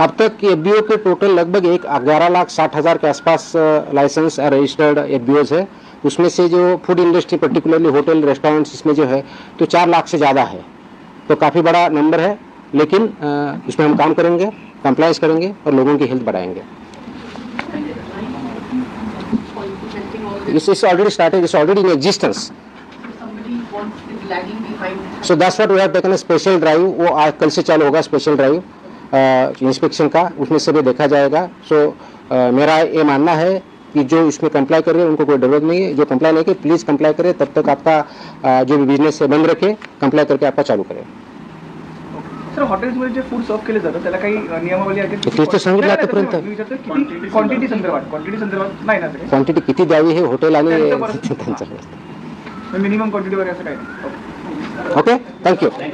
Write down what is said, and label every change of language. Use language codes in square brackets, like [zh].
[hi] अब तक एफबीओ के टोटल लगभग 11,60,000 के आसपास लाइसेंस रजिस्टर्ड एफबीओज है। उसमें से जो food industry particularly hotel restaurants इसमें जो है तो 4 लाख से ज़्यादा है, तो काफ़ी बड़ा नंबर है। लेकिन इसमें हम काम करेंगे, कंप्लाइंस करेंगे और लोगों की हेल्थ बढ़ाएंगे। [en] This is already started, it's already in existence. So that's what we have taken a special drive. [hi] वो आज कल से चालू होगा स्पेशल ड्राइव इंस्पेक्शन का, उसमें से भी देखा जाएगा। सो मेरा ये मानना है कि जो इसमें कंप्लाई कर रहे हैं उनको कोई जरूरत नहीं है, जो कंप्लाई नहीं करे प्लीज कंप्लाई करें, तब तक आपका जो भी बिजनेस है बंद रखे, कंप्लाई करके आपका चालू करें। [mr] सर हॉटेल्समध्ये जे फूड सर्व केले जातं त्याला काही नियमावली आहे? तेच तर सांगितलं आतापर्यंत. किती क्वांटिटी संदर्भात नाही ना सगळे? क्वांटिटी किती द्यावी हे हॉटेल आणि त्यांचं त्यांचं मिनिमम क्वांटिटी वगैरे असं काही नाही? [en] Okay, thank you.